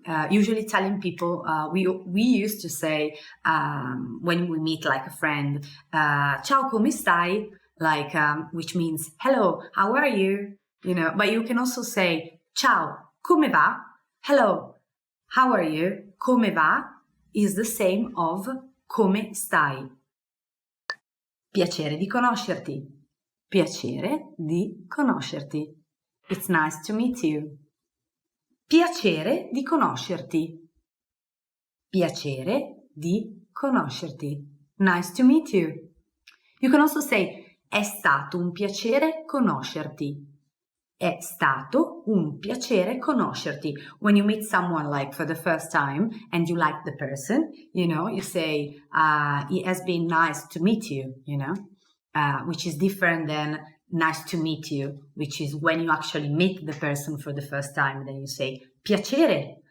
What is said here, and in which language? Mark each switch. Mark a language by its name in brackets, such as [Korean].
[English] Usually Italian people, we used to say when we meet like a friend, ciao come stai, like which means hello, how are you? You know, but you can also say ciao, come va? Hello, how are you? [Italian] Come va is the same of come stai. Piacere di conoscerti. [English] Piacere di conoscerti. It's nice to meet you. [Italian] Piacere di conoscerti. Piacere di conoscerti. Nice to meet you. [English] You can also say, è stato un piacere conoscerti. [Italian] È stato un piacere conoscerti. [English] When you meet someone like for the first time and you like the person, you say, it has been nice to meet you, which is different than nice to meet you, which is when you actually meet the person for the first time, then you say piacere.